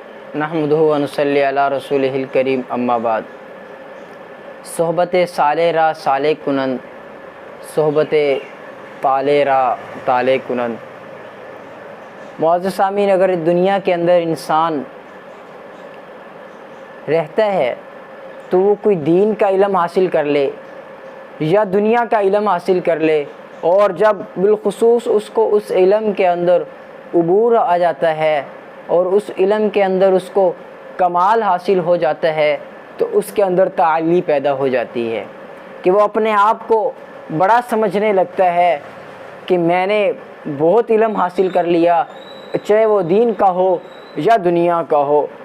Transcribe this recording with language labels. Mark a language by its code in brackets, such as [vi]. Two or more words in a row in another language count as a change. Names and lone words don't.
[ar] نحمدہ و نصلی علی رسولہ الکریم اما بعد۔ [fa] صحبت صالح را صالح کنند، صحبت طالح را طالح کنند۔ [ur] معزز سامعین، اگر دنیا کے اندر انسان رہتا ہے تو وہ کوئی دین کا علم حاصل کر لے یا دنیا کا علم حاصل کر لے، اور جب بالخصوص اس کو اس علم کے اندر عبور آ جاتا ہے اور اس علم کے اندر اس کو کمال حاصل ہو جاتا ہے تو اس کے اندر تعالی پیدا ہو جاتی ہے کہ وہ اپنے آپ کو بڑا سمجھنے لگتا ہے کہ میں نے بہت علم حاصل کر لیا، چاہے وہ دین کا ہو یا دنیا کا ہو۔